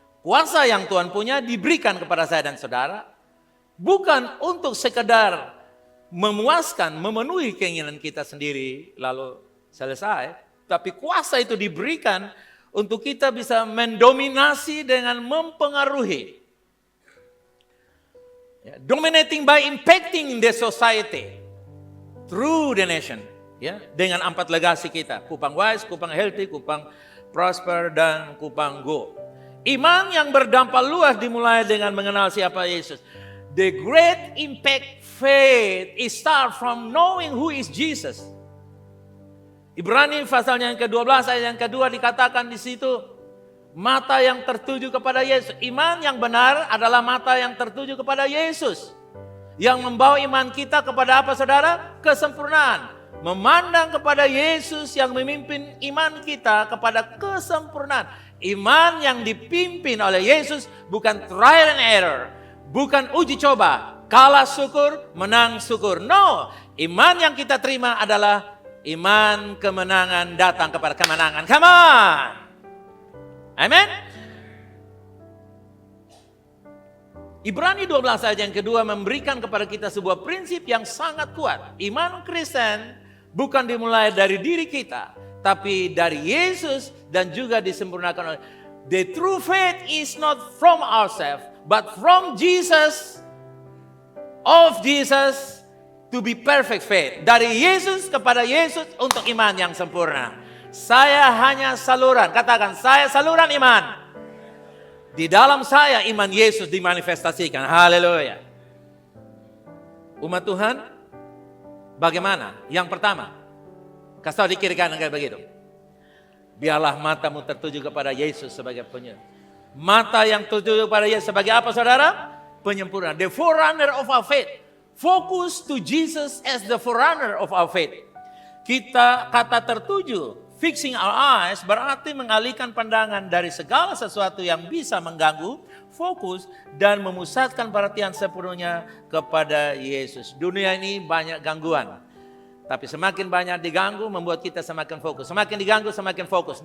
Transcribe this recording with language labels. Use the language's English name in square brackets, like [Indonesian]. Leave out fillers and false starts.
[Indonesian] Kuasa yang Tuhan punya diberikan kepada saya dan saudara bukan untuk sekedar memuaskan, memenuhi keinginan kita sendiri lalu selesai. Tapi kuasa itu diberikan untuk kita bisa mendominasi dengan mempengaruhi. [English] Dominating by impacting the society through the nation. [Indonesian] Ya, dengan 4 legasi kita. Kupang Wise, Kupang Healthy, Kupang Prosper, dan Kupang Go. Iman yang berdampak luas dimulai dengan mengenal siapa Yesus. [English] The great impact faith is start from knowing who is Jesus. [Indonesian] Ibrani pasalnya yang ke-12 ayat yang kedua dikatakan di situ mata yang tertuju kepada Yesus. Iman yang benar adalah mata yang tertuju kepada Yesus. Yang membawa iman kita kepada apa saudara? Kesempurnaan. Memandang kepada Yesus yang memimpin iman kita kepada kesempurnaan. Iman yang dipimpin oleh Yesus bukan [English] trial and error, [Indonesian] bukan uji coba, kalah syukur, menang syukur. No, iman yang kita terima adalah iman kemenangan datang kepada kemenangan. [English] Come on. [Indonesian] Amen. Ibrani 12 ayat yang kedua memberikan kepada kita sebuah prinsip yang sangat kuat. Iman Kristen bukan dimulai dari diri kita, tapi dari Yesus dan juga disempurnakan oleh. [English] The true faith is not from ourselves, but from Jesus, of Jesus to be perfect faith. [Indonesian] Dari Yesus kepada Yesus untuk iman yang sempurna. Saya hanya saluran, katakan saya saluran iman. Di dalam saya iman Yesus dimanifestasikan. Haleluya. Umat Tuhan, bagaimana? Yang pertama, kasih tahu di kiri kanan kayak begitu. Biarlah matamu tertuju kepada Yesus sebagai penyempurna. Mata yang tertuju kepada Yesus sebagai apa, saudara? Penyempurna. [English] The forerunner of our faith. Focus to Jesus as the forerunner of our faith. [Indonesian] Kita kata tertuju, [English] fixing our eyes [Indonesian] berarti mengalihkan pandangan dari segala sesuatu yang bisa mengganggu, fokus dan memusatkan perhatian sepenuhnya kepada Yesus. Dunia ini banyak gangguan. Tapi semakin banyak diganggu membuat kita semakin fokus. Semakin diganggu semakin fokus.